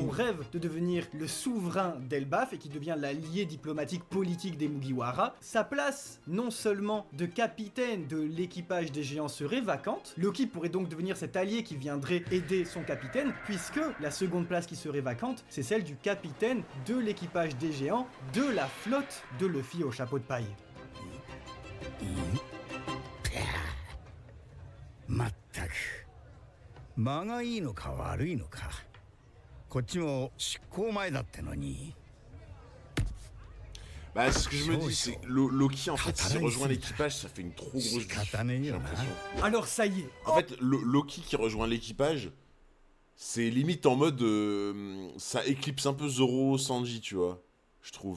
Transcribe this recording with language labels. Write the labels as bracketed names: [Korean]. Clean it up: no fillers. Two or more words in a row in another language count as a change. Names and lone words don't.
[French] son rêve de devenir le souverain d'Elbaf et qui devient l'allié diplomatique politique des Mugiwara, sa place non seulement de capitaine de l'équipage l'équipage des géants serait vacante, Loki pourrait donc devenir cet allié qui viendrait aider son capitaine, puisque la seconde place qui serait vacante, c'est celle du capitaine de l'équipage des géants de la flotte de Luffy au chapeau de paille. [Japanese] まったく間がいいのか悪いのかこっちも執行前だってのに [French] Bah, ce que je me dis, c'est Loki, en fait, s'il rejoint l'équipage, ça fait une trop grosse diff, j'ai l'impression. Alors ça y est, En fait, Loki qui rejoint l'équipage, c'est limite en mode... ça éclipse un peu Zoro, Sanji, tu vois, je trouve.